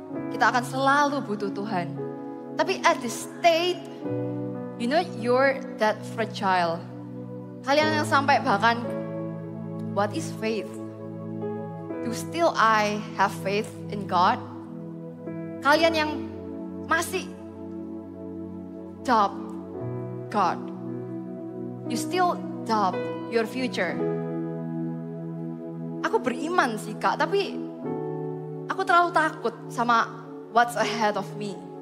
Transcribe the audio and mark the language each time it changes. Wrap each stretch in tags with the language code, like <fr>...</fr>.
<id>Kita akan selalu butuh Tuhan.</id> <en>Tapi at this state, you know you're that fragile.</en> <id>Kalian yang sampai bahkan,</id> <en>what is faith? Do still I have faith in God?</en> <id>Kalian yang masih</id> <en>doubt God. You still doubt your future.</en> <id>Aku beriman sih Kak, tapi aku terlalu takut sama</id> <en>what's ahead of me.</en>